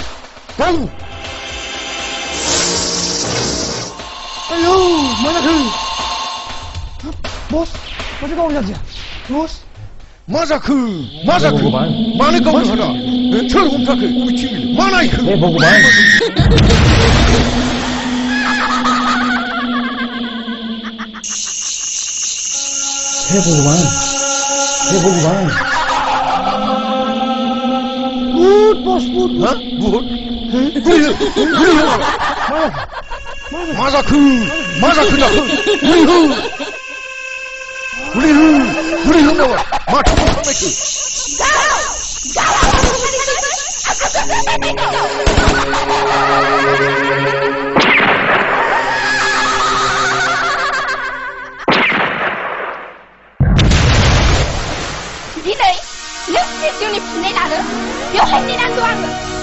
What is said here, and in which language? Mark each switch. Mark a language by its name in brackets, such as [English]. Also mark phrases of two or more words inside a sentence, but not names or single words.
[Bodo] आयौ मा जाखो बस माथो गावनो जादिया बस मा जाखो मानो गावनो हाला सोर हमथाखो बबेथिं मा नायखो [Hindi] हे भगवान बस [Bodo] मा जाखो गुलि हो नामा माथो थांनायखो दिनै नों जिउनि फिननाय लानो बेवहाय नेनानै दं आङो